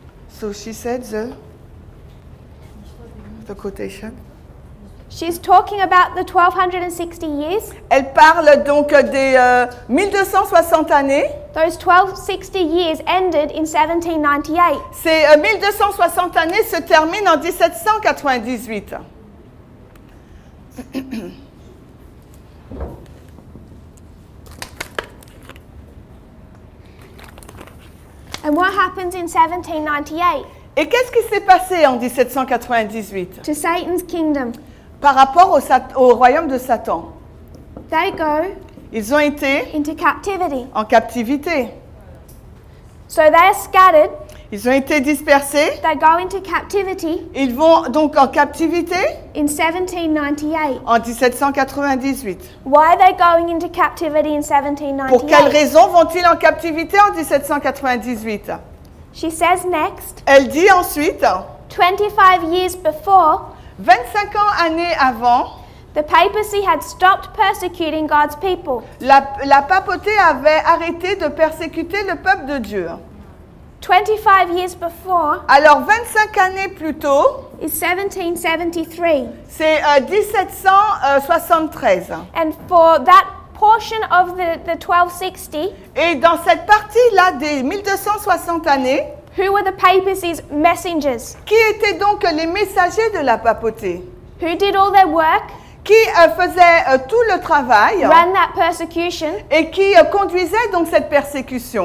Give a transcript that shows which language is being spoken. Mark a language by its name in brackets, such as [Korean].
[English] So she said the quotation. She's talking about the 1260 years. [French] Elle parle donc des 1260 années. [English] Those 1260 years ended in 1798. [French] Ces 1260 années se terminent en 1798. [English] And what happens in 1798 [French] Et qu'est-ce qui s'est passé en 1798 [English] to Satan's kingdom? [French] par rapport au royaume de Satan? [English] They go [French] Ils ont été [English] into captivity. [French] en captivité. [English] So they are scattered. [French] Ils ont été dispersés. [English] They go into captivity [French] Ils vont donc en captivité [English] in 1798. [French] en 1798. [English] Why are they going into captivity in [French] Pour quelles [English] 1798? [French] raisons vont-ils en captivité en 1798? [English] She says next, [French] Elle dit ensuite, [English] 25 years before, [French] 25 années avant, [English] the papacy had stopped persecuting God's people. [French] la papauté avait arrêté de persécuter le peuple de Dieu. [English] 25 years before [French] Alors 25 années plus tôt, [English] is 1773. [French] c'est 1773. [English] And for that portion of the 1260, [French] Et dans cette partie-là des 1260 années, [English] who were the papacy's messengers? [French] qui étaient donc les messagers de la papauté? [English] Who did all their work, [French] Qui faisaient tout le travail [English] ran that persecution, [French] et qui conduisaient donc cette persécution